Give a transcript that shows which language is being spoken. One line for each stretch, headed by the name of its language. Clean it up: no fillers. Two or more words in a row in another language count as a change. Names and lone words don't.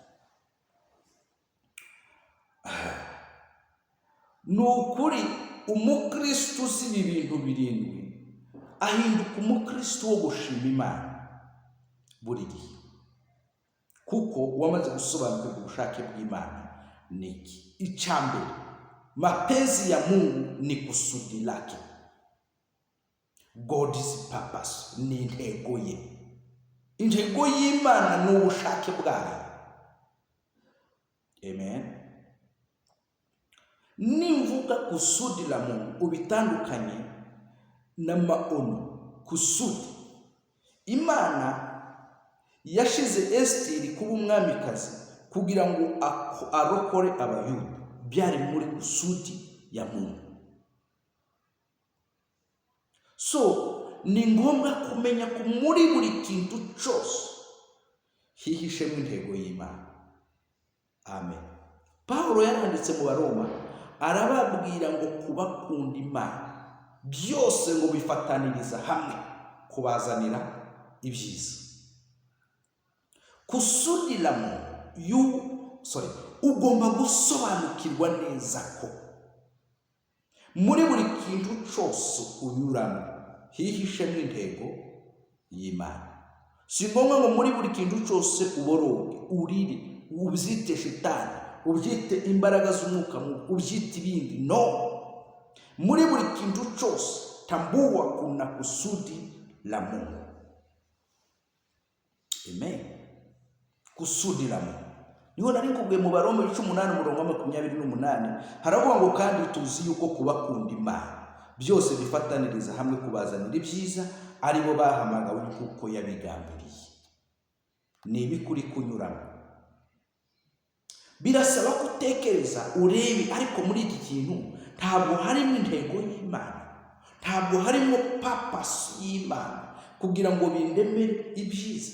Kinyarwanda: Ni ukuri umukristo uzi ibi bintu birindwi ahinduka umukristo wo gushima Imana buri gihe, kuko wamaze gusobanukirwa ubushake bw'Imana ni iki. Icya mbere,
Swahili: mapenzi ya Mungu ni kusudi lake.
English: God's purpose
Kinyarwanda: ni intego ye. Intego y'Imana ni ubushake bwayo. Amen. Nimvuga
Swahili: kusudi la Mungu
Kinyarwanda: ubitandukanye na maono. Kusudi, Imana yashize Esiteri kuba umwamikazi kugira ngo arokore Abayuda. Byari muri
Swahili: kusudi ya Mungu.
Kinyarwanda: So ni ngombwa kumenya ko muri buri kintu cyose hihishemo intego y'Imana. Amen. Pawulo yaranditse mu Baroma arababwira ngo kubakunda Imana byose ngo bifataniriza hamwe kubazanira ibyiza.
Swahili: Kusudi la Mungu
Kinyarwanda: ugomba gusobanukirwa neza ko muri buri kintu cyose unyuramo hihishemo intego y'Imana. Si ngombwa ngo muri buri kintu cyose uboroge, urire, ubyite shitani, ubyite imbaraga z'umwuka mubi, ubyite ibindi. No, muri buri kintu cyose
Swahili: tambua kuna kusudi la Mungu. Amen. Kusudi la Mungu.
Kinyarwanda: Niho nari kubwe mu Baroma 8:28 haravuga ngo kandi tuzi yuko kubakunda Imana byose bifataniriza hamwe kubazanira ibyiza ari bo bahamagawe kuko yabigambiriye. Ni ibikuri kunyuramo. Birasaba gutekereza urebe, ariko muri iki kintu ntabwo harimo intego y'Imana, ntabwo harimo purpose y'Imana kugira ngo bindemere ibyiza.